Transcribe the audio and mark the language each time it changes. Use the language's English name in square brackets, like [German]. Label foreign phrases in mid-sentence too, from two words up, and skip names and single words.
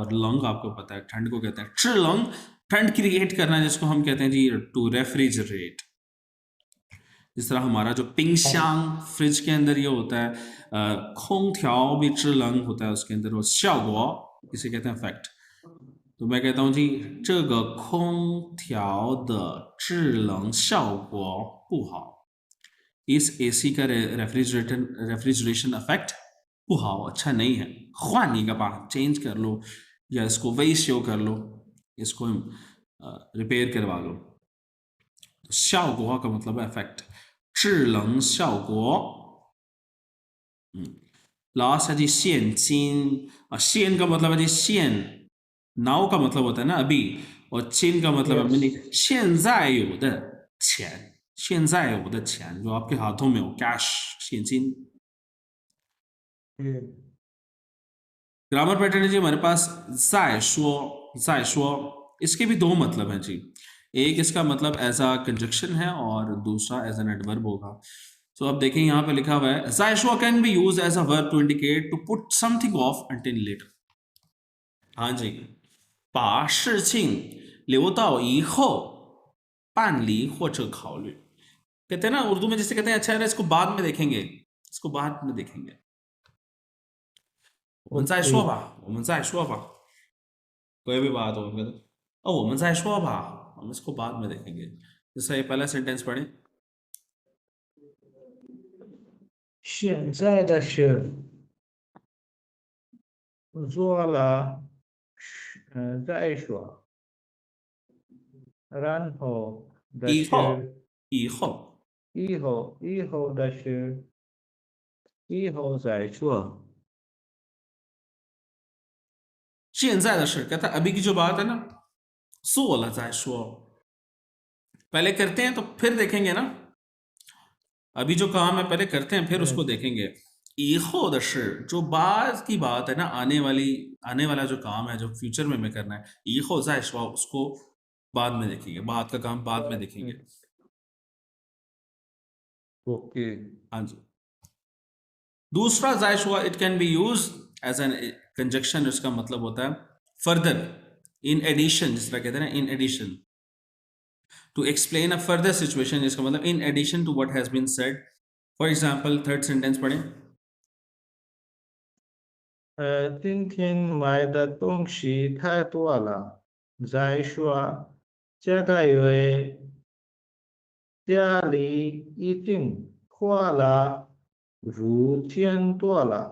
[Urdu] اور لنگ آپ کو پتا ہے ٹھنڈ کو کہتے ہیں 制冷, ٹھنڈ کریئیٹ کرنا، جس کو ہم کہتے ہیں جی [English] to refrigerate. [Urdu] جس طرح ہمارا جو پنگ شانگ فرج کے اندر یہ ہوتا ہے، کھونگ تھیاؤ بھی 制冷 ہوتا ہے اس کے اندر، اور 效果 اسے کہتے ہیں ایفیکٹ. تو میں کہتا ہوں جی [Chinese] 这个空调的制冷效果不好, [Urdu] اس اے سی کا [English] refrigeration effect [Urdu] 不好, اچھا نہیں ہے, [Chinese] 换一个吧, [Urdu] چینج کر لو، یا اس کو ویشیو کر لو، اس کو ریپیئر کروا لو. تو 效果 کا مطلب ہے ایفیکٹ, [Chinese] 制冷效果。 [Urdu] لاسٹ ہے جی 现金، 现 کا مطلب ہے جی 现 ناؤ کا مطلب ہوتا ہے نا ابھی، اور چن کا مطلب ہے जी 现 नाउ का मतलब होता है ना अभी, और चिन का मतलब है Yes. मनी, [Chinese] 现在有的钱，现在有的钱 [Urdu] جو آپ کے ہاتھوں میں ہو، کیش [Chinese] 现金। [English] grammar pattern [Urdu] ہے جی ہمارے پاس 再说, اس کے بھی دو مطلب ہیں جی. ایک اس کا مطلب [English] as a conjunction [Urdu] ہے اور دوسرا [English] as an adverb [Urdu] ہوگا. تو اب دیکھیں یہاں پہ لکھا ہوا ہے [English] 再说 can be use as a verb to indicate to put something off until later. [Urdu] ہاں جی, [Chinese] 把事情留到以后办理或者考虑। [Urdu] کہتے ہیں نا اردو میں جسے کہتے ہیں اچھا ہے نا اس کو بعد میں دیکھیں گے، اس کو بعد میں دیکھیں گے. [Chinese] 我们再说吧，我们再说吧。 [Urdu] کوئی بھی بات ہو کہتے او [Chinese] 我们再说吧, [Urdu] ہم اس کو بعد میں دیکھیں گے. جیسا یہ پہلا سینٹینس پڑھے, [Chinese] 现在的事做了，再说，然后的以后事，以后以后的事，以后再说。现在的事 [Urdu] کہتا ہے ابھی کی جو بات ہے نا [Chinese] 做了再说, [Urdu] پہلے کرتے ہیں تو پھر دیکھیں گے نا، ابھی جو کام ہے پہلے کرتے ہیں پھر اس کو دیکھیں گے. [Chinese] 以后的事 [Urdu] جو بعد کی بات ہے نا، آنے والا جو کام ہے جو فیوچر میں کرنا ہے, [Chinese] 以后再说 [Urdu] اس کو بعد میں دیکھیں گے، بعد کا کام بعد میں دیکھیں گے. ओके। ہاں جی، دوسرا [English] 再说 it can be use as an conjunction, [Urdu] اس کا مطلب ہوتا ہے فردر, [English] in addition, [Urdu] جس طرح کہتے ہیں نا [English] in addition, to explain a further situation, [Urdu] اس کا مطلب [English] in addition to what has been said. For example third sentence पढ़ें, [Chinese] 今天买的东西太多了，再说，这个月家里已经花了5000多了。